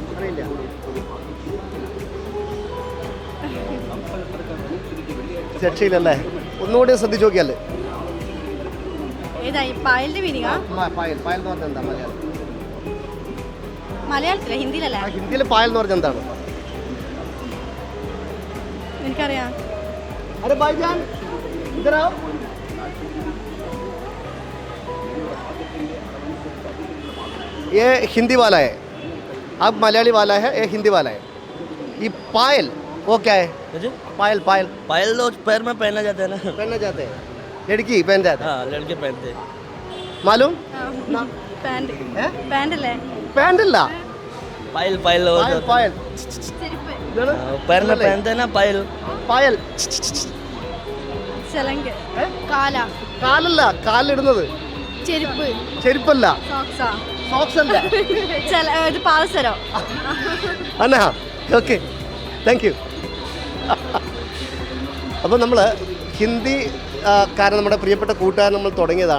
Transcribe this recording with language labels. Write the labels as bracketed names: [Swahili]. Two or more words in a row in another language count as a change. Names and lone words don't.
[Malayalam] രക്ഷയില്ലല്ലേ? ഒന്നുകൂടി ശ്രദ്ധിച്ചു നോക്കിയല്ലേ? പായലിന്റെ മീനിങ്ങാ? പായൽ എന്ന് പറഞ്ഞാൽ എന്താ മലയാളത്തില? ഹിന്ദിയിലല്ല? ഹിന്ദിയിൽ പായൽ എന്ന് പറഞ്ഞാൽ എന്താണ്? എനിക്കറിയാം. [Hindi] अरे भाईजान इधर आओ. ये हिंदी वाला है, आप मलयाली वाला है, ये हिंदी वाला है. ये पायल वो क्या है? पायल तो पैर में पहना जाता है ना. पहनना जाते हैं, लड़की पहन जाते हैं. हाँ, लड़के पहनते हैं. मालूम? [Malayalam] पैंट अല്ലേ? पैंट അല്ല. पायल ഇതാണ് [Hindi] पैर में पहनते हैं ना. पायल. [Malayalam] കാലല്ല, കാലിടുന്നത്. ചെരുപ്പല്ല. സോക്സ് അല്ല. അന്നാ ഓക്കെ, [English] Thank you. [Malayalam] അപ്പോൾ നമ്മൾ ഹിന്ദി കാരണം നമ്മുടെ പ്രിയപ്പെട്ട കൂട്ടുകാരൻ നമ്മൾ തുടങ്ങിയതാണ്.